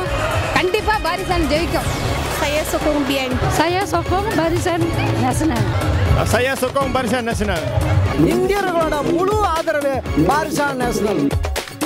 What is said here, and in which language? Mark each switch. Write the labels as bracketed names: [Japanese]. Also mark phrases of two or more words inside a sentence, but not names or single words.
[Tamil] கண்டிப்பாக பாரிசான் ஜெயிக்கும். [Malay] Saya sokong BN. Saya sokong Barisan Nasional. Saya sokong Barisan Nasional. [Tamil] இந்தியர்களோட முழு ஆதரவு பாரிசான் நேஷனல்.